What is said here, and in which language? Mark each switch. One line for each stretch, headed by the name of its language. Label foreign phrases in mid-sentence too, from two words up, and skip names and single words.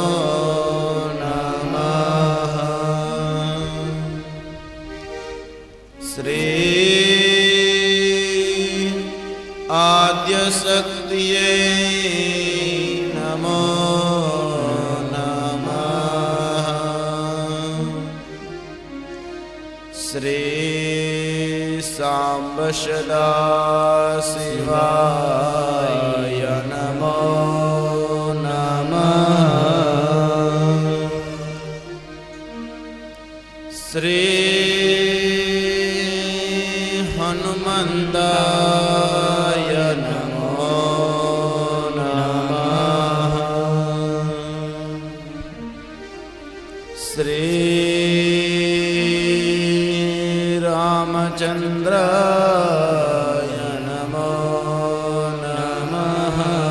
Sanskrit: नमः श्री आद्यशक्तिये नमो नमः श्री सांब सदा शिवाय नमो नमः શ્રી હનુમંતાય નમો નમઃ. શ્રી રામચંદ્રાય નમો નમઃ.